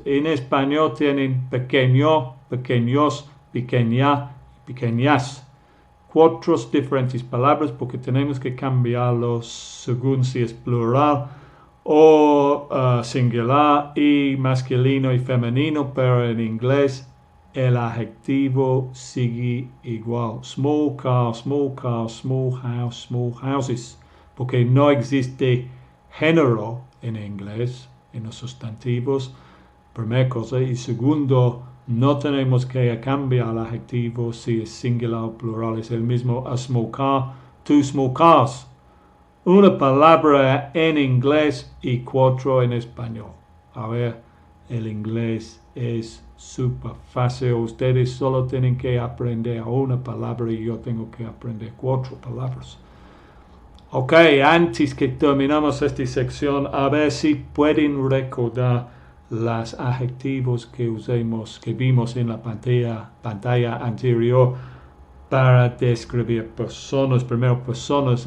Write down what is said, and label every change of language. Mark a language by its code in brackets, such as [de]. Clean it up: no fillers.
[es] En español tienen pequeño, pequeños, pequeña, pequeñas. 4 diferentes palabras porque tenemos que cambiarlos según si es plural o singular y masculino y femenino, pero en inglés el adjetivo sigue igual. [en] Small car, small car, small house, small houses. [es] Porque no existe género en inglés, en los sustantivos, primera cosa. Y segundo, no tenemos que cambiar el adjetivo si es singular o plural. Es el mismo. [en] A small car, two small cars. [es] Una palabra en inglés y 4 en español. A ver, el inglés es súper fácil. Ustedes solo tienen que aprender una palabra y yo tengo que aprender 4 palabras. Ok, antes que terminamos esta sección, a ver si pueden recordar los adjetivos que vimos en la pantalla anterior para describir personas. Primero, personas.